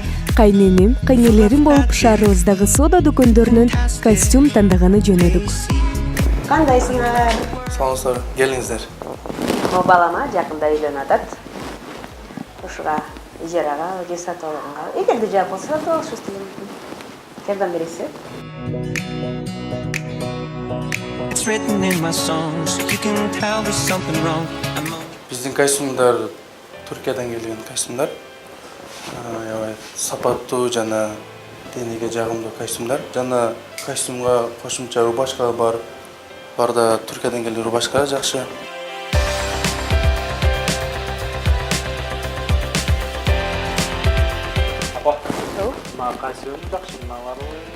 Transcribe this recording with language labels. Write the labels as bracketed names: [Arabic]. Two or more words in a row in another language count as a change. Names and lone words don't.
[Kyrgyz] Кайненем, кайнелерим болуп шаарыбыздагы сода дүкөндөрүнөн костюм тандаганы жөнөдүк. Кандайсыңар? Саламатсыздар, келиңиздер. Мо балама жакында үйлөнүп атат. Ушуга ижарага же сатып алганга, эгерде жак болсо сатып алышыбыз мүмкүн. Жардам бересиз? [English] It's written in my songs. You can tell there's something wrong. [Kyrgyz] Биздин костюмдар Түркиядан келген костюмдар. Аябай сапаттуу жана денеге жагымдуу костюмдар. Жана костюмга кошумча рубашка бар. Барда Түркиядан келген рубашка жакшы. Апа, мага костюм жакшы, мага бар.